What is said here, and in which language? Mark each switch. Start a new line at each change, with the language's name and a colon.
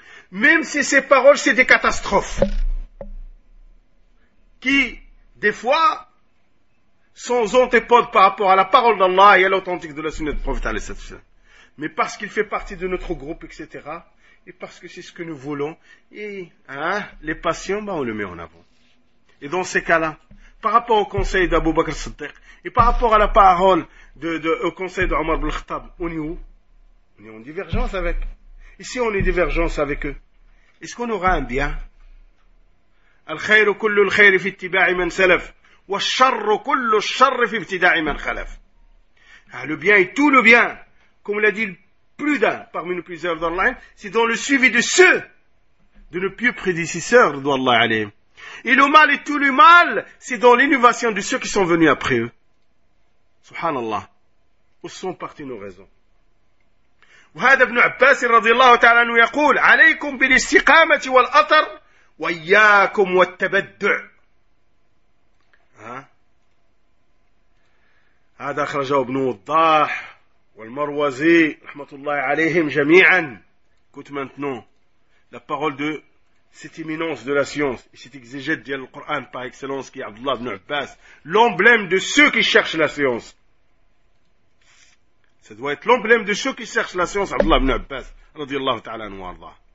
French: Même si ses paroles, c'est des catastrophes, qui, des fois, sans antépode par rapport à la parole d'Allah et à l'authentique de la sunnah du prophète, mais parce qu'il fait partie de notre groupe, etc., et parce que c'est ce que nous voulons, et hein, les passions, ben, on le met en avant. Et dans ces cas-là, par rapport au conseil d'Abu Bakr Siddiq, et par rapport à la parole au conseil d'Omar ibn Khattab, on est où? On est en divergence avec. Et si on est en divergence avec eux, est-ce qu'on aura un bien?
Arabic: Al-khayru kullu al-khayri fi ittiba'i man salaf. والشر كل الشر في ابتداع من خلف.
French: Le bien est tout le bien, comme l'a dit le plus d'un parmi nos plusieurs d'Allah, c'est dans le suivi de ceux de nos pieux prédécesseurs d'Allah alayhi. Et le mal est tout le mal, c'est dans l'innovation de ceux qui sont venus après eux. Subhanallah. Où sont parties nos raisons?
Arabic: وهذا ابن عباس رضي الله تعالى عنه يقول عليكم بالاستقامة والأثر وإياكم والتبدع. هذا أخرجه ابن وضاح والمروزي رحمة الله عليهم جميعا.
French: Écoute maintenant la parole de cette éminence de la science et cette exégète du Coran par excellence qui est Abdullah ibn Abbas, l'emblème de ceux qui cherchent la science. Ça doit être l'emblème de ceux qui cherchent la science, Abdullah ibn Abbas radiyallahu ta'ala anhu arda.